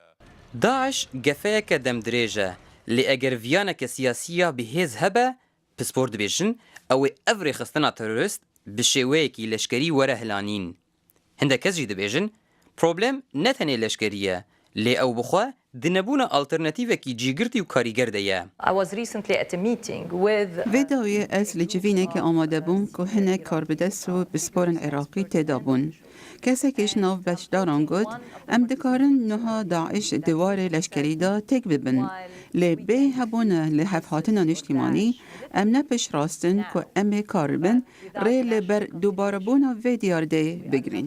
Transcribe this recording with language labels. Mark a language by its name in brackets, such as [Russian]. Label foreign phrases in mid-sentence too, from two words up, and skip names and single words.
[Kurdish] Daeş gefeyeke demdirêj e, lê eger viyaneke siyasî ya bihêz hebe, pispor dibêjin ew ê ev rêxistina terorist bi şêweyekî leşkerî were hilanîn. Hindek kes jî dibêjin, problem ne tenê leşkerî ye, lê ew bixwe دنبوونە ئالتەرنەتیڤێکی جیگرتی و کاریگەردەیە. Vêdawê ez li civînekê amade bûm ku hinek karbidest û bi sporên Iraqî têda bûn. Kesekê ji nav beşdaran got, em dikarin niha Daeş diwarê leşkerî da têk bibin. Lê bê hebûne li hevhatina niştimanî, em nepişrastin ku em ê kar bibin, rê li ber dubarebûna vê diyardeyê bigirîn.